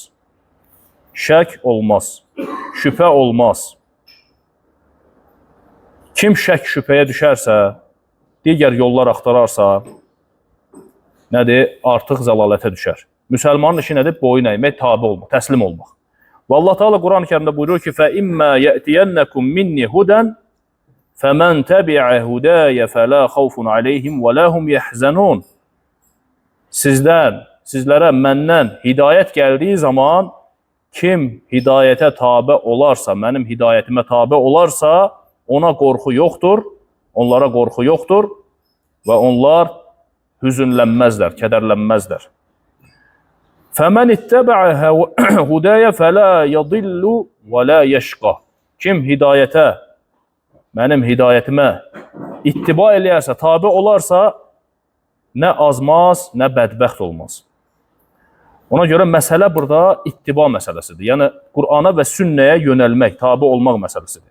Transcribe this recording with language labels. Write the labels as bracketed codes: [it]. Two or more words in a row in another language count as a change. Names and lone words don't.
[az] Şək olmaz. Şübhə olmaz. Kim şək şübhəyə düşərsə, digər yollar axtararsa, nədir? Artıq zəlalətə düşər. Müsəlmanın işi nədir? Boyun əymək, tabi olmaq, təslim olmaq. Və Allah Teala Quran-ı Kərimdə buyurur ki, [ar] فَإِمَّا يَأْتِيَنَّكُمْ مِنِّي هُدًا فَمَنْ تَبِعَ هُدَايَ فَلَا خَوْفٌ عَلَيْهِمْ وَلَا هُمْ يَحْزَنُونَ [az] Sizlərə məndən hidayət gəldiyi zaman kim hidayətə tabe olarsa, mənim hidayətimə tabe olarsa, ona qorxu yoxdur, onlara qorxu yoxdur və onlar hüzünlənməzlər, kədərlənməzlər. [ar] فَمَنِ اتَّبَعَ هُدَايَ فَلَا يَضِلُّ وَلَا يَشْقَى [az] Kim hidayətə, mənim hidayətimə ittiba eləyərsə, tabe olarsa, nə azmaz, nə bədbəxt olmaz. Ona görə məsələ burada ittiba məsələsidir. Yəni, Qurana və sünnəyə yönəlmək, tabi olmaq məsələsidir.